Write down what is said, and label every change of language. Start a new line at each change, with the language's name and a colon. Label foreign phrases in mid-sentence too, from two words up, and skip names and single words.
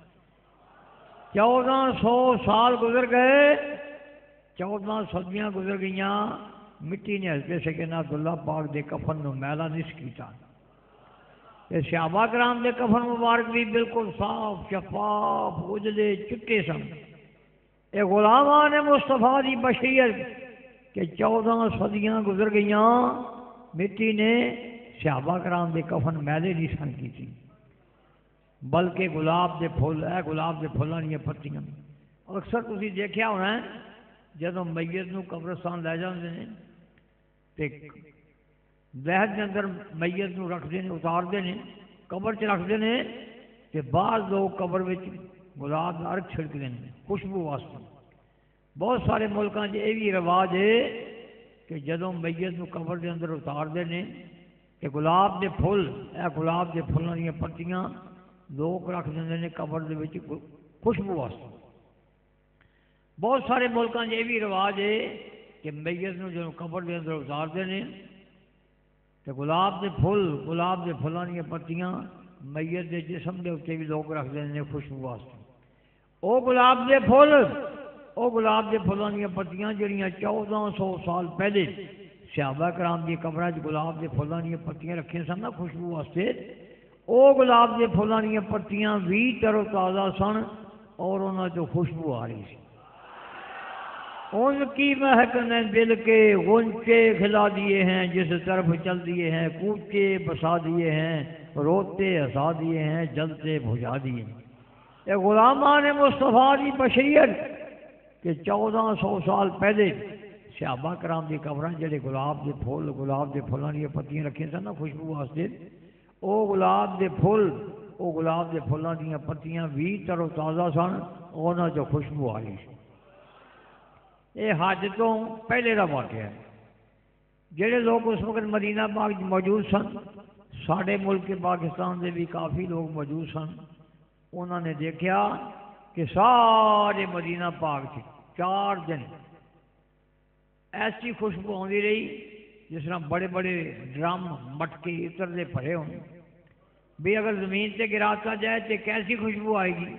Punjabi: 1400 سال گزر گئے، 14 صدیاں گزر گئیاں، مٹی نے حضرت سیدنا عبداللہ پاک دے کفن نو میلا نہیں کیتا۔ صحابہ کرام دے کفن مبارک بھی بالکل صاف شفاف اجلے چٹے سن۔ اے غلامان مصطفیٰ دی بشریت کہ 14 صدیاں گزر گئیاں، مٹی نے صحابہ کرام دے کفن میلے نہیں سن کیتی، بلکہ گلاب دے پھول، اے گلاب دے پھولاں دیاں پتیاں۔ اکثر تسی دیکھیا ہونا ہے جدوں میت نو قبرستان لے جاندے نے تے لہد کے اندر میت نو
Urdu: رکھتے ہیں، اتارتے ہیں،
Punjabi: قبر چ رکھتے ہیں، تے بعض لوگ قبر وچ گلاب کا ارک چھڑکتے ہیں خوشبو واسطے۔ بہت سارے ملکاں یہ بھی رواج ہے کہ جدوں میت نو قبر دے اندر اتارتے ہیں کہ گلاب دے پھول، اے گلاب دے پھلاں دیاں پتیاں لوگ رکھ دیں نے قبر دے وچ خوشبو واسطے۔ بہت سارے ملکاں یہ بھی رواج ہے کہ میت نو جدوں قبر دے اندر اتارتے ہیں تو گلاب دے پھلاں دیاں پتیاں میت دے جسم دے اتنے بھی لوگ رکھ دیں خوشبو واسطے۔ او گلاب دے پھلاں دیاں پتیاں جڑیاں 1400 سال پہلے صحابہ کرام دی قبراں وچ گلاب دے پھلاں دیاں پتیاں رکھیاں سن نا خوشبو واسطے، او گلاب دے پھلاں دیاں پتیاں بھی تر و تازہ سن اور انہاں چوں خوشبو آ رہی سی۔
Urdu: ان کی مہک نے دل کے غنچے کھلا دیے ہیں، جس طرف چل دیے ہیں کوچے بسا دیے ہیں، روتے ہسا دیے ہیں، جلتے بجھا دیے ہیں۔
Punjabi: یہ غلامان مصطفیٰ دی بشریت کہ 1400 سال پہلے صحابہ کرام دی قبراں جڑے گلاب دے پھلاں دی پتیاں رکھیاں سن نا خوشبو واسطے، او گلاب دے پھلاں دی پتیاں بھی تر و تازہ سن، انہاں چوں خوشبو آ رہی سی۔
Urdu: یہ حج تو پہلے کا واقعہ ہے۔
Punjabi: جڑے لوگ اس وقت مدینہ پاک موجود سن،
Urdu: ساڈے ملک پاکستان دے بھی کافی لوگ موجود سن، انہوں نے دیکھا کہ سارے مدینہ پاک سے 4 دن ایسی خوشبو آتی رہی جس طرح بڑے بڑے ڈرم مٹکے عطر دے بھرے ہوں بھی اگر زمین سے گراتا جائے تو کیسی خوشبو آئے گی۔